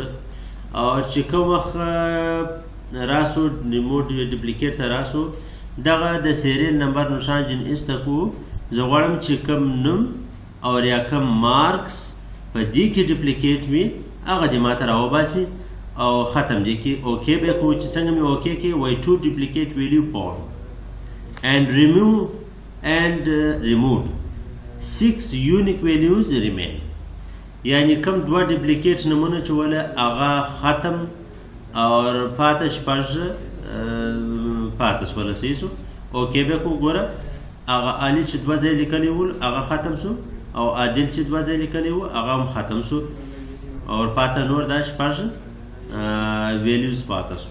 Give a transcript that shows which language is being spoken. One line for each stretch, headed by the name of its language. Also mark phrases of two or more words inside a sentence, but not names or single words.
Pashto: او چې کوم وخت راسو
English: remove duplicate
Pashto: ته راسو، دغه د
English: serial number
Pashto: نشان جن ایسته کړو. زه غواړم چې کوم نوم اور یا کوم مارکس په دې کې ډپلیکیټ وي هغه دې ماته راوباسي او ختم دې کې اوکې به کوو. چې څنګه مې اوکې کې وایي
English: two duplicate value found and removed 6 unique values remain.
Pashto: یعنی کوم 2 ډپلیکیټ نمونه چې وله هغه ختم اور پاته شپږ پاته سوله صحیح سو. اوکې به کوو. ګوره هغه عالی چې 2 ځای لیکلی ول هغه ختم سو او عادل چې 2 ځای لیکلی و هغه هم ختم سو اور پاته نور دا شپږ ویلیوز پاته سو.